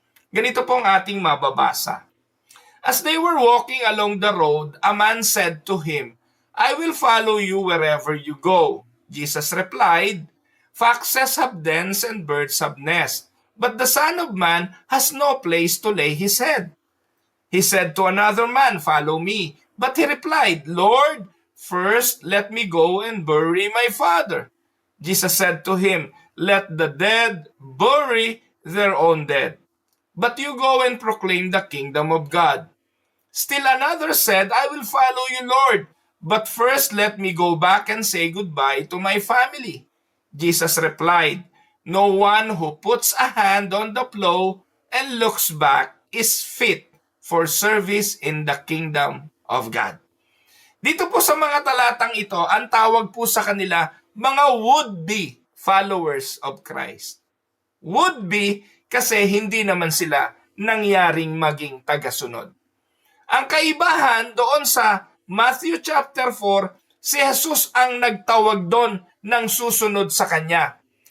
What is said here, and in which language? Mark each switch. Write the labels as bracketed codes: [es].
[tl] Ganito po ang ating mababasa. [en] As they were walking along the road, a man said to him, I will follow you wherever you go. Jesus replied, Foxes have dens and birds have nests, but the Son of Man has no place to lay his head. He said to another man, Follow me. But he replied, Lord, first let me go and bury my father. Jesus said to him, Let the dead bury their own dead. But you go and proclaim the kingdom of God. Still another said, I will follow you, Lord. But first let me go back and say goodbye to my family. Jesus replied, No one who puts a hand on the plow and looks back is fit for service in the kingdom of God. [tl] Dito po sa mga talatang ito, ang tawag po sa kanila, mga [en] would-be followers of Christ. [tl] Would-be kasi hindi naman sila nangyaring maging tagasunod. Ang kaibahan doon sa Matthew chapter 4, si Jesus ang nagtawag doon ng susunod sa kanya.